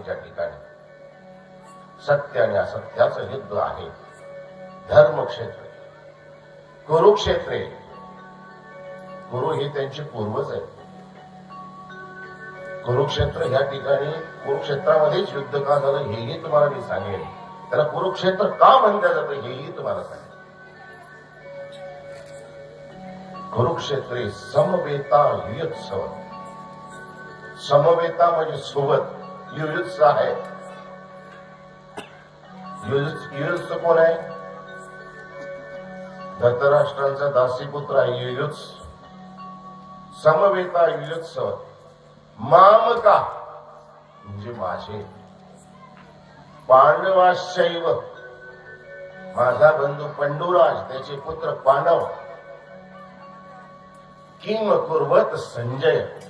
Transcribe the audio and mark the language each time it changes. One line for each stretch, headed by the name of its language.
Marathi: ज्या ठिकाणी सत्य आणि असत्याचं युद्ध आहे,
Sanskrit: धर्मक्षेत्र कुरुक्षेत्रे।
Marathi: कुरु हे त्यांचे पूर्वज आहेत। कुरुक्षेत्र या ठिकाणी कुरुक्षेत्रामध्येच युद्ध का झालं हेही तुम्हाला मी सांगेन। त्याला कुरुक्षेत्र का म्हणलं जातं हेही तुम्हाला सांगेन।
Sanskrit: कुरुक्षेत्रे समवेता युत्सव।
Marathi: समवेता म्हणजे सोबत, युयुत्स आहे। युयुत्स कोण आहे? धृतराष्ट्रांचा दासीपुत्र आहे युयुत्स।
Sanskrit: समवेता युयुत्सव मामका
Marathi: म्हणजे माझे,
Sanskrit: पांडवाश्चैव
Marathi: माझा बंधू पंडुराज, त्याचे पुत्र पांडव,
Sanskrit: किम कुर्वत संजय।